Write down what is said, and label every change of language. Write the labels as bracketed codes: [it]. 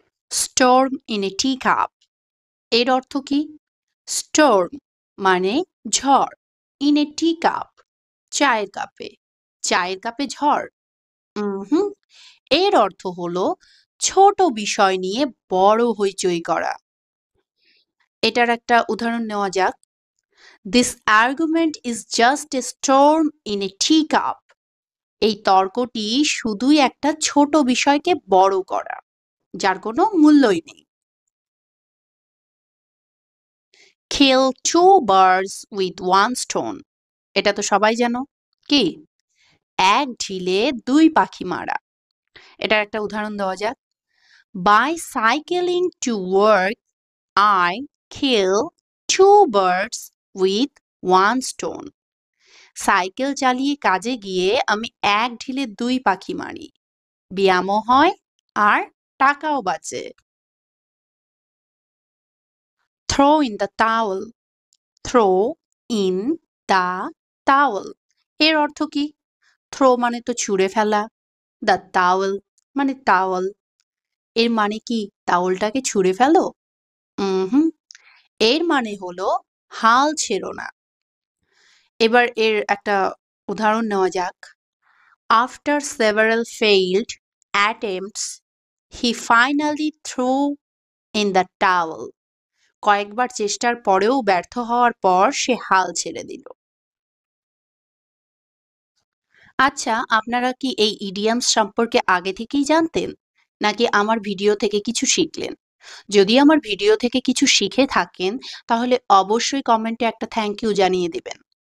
[en] Storm in a teacup. [bn] এর অর্থ কি? Storm মানে ঝড়। [en] In a teacup [bn] চায়ের কাপে। চায়ের কাপে ঝড়? উহুম। এর অর্থ হলো ছোট বিষয় নিয়ে বড় হইচই করা। এটার একটা উদাহরণ নেওয়া যাক। [en] This argument is just a storm in a teacup. [bn] এই তর্কটি শুধুই একটা ছোট বিষয়কে বড় করা, যার কোনো মূল্যই নেই। [en] Kill two birds with one stone. [bn] এটা তো সবাই জানো। কি? এক ঢিলে দুই পাখি মারা। এটার একটা উদাহরণ দেওয়া যাক। [en] By cycling to work, I kill two birds with one stone. [bn] Cycle চালিয়ে কাজে গিয়ে আমি এক ঢিলে দুই পাখি মারি। ব্যায়ামও হয় আর টাকাও বাঁচে। [en] Throw in the towel. Throw in the towel. [bn] এর অর্থ কি? থ্রো মানে তো ছুঁড়ে ফেলা। দ্য টাওয়েল মানে টাওয়াল। এর মানে কি টাওয়ালটাকে ছুঁড়ে ফেলো? হুম। এর মানে হলো হাল ছেড়ো না। এবার এর একটা উদাহরণ নেওয়া যাক। [en] After several failed attempts, he finally threw in the towel. [bn] কয়েকবার চেষ্টার পরেও ব্যর্থ হওয়ার পর সে হাল ছেড়ে দিল। আচ্ছা, আপনারা কি এই ইডিয়মস সম্পর্কে আগে থেকেই জানতেন? নাকি আমার ভিডিও থেকে কিছু শিখলেন? যদি আমার ভিডিও থেকে কিছু শিখে থাকেন, তাহলে অবশ্যই কমেন্টে একটা থ্যাংক ইউ জানিয়ে দিবেন।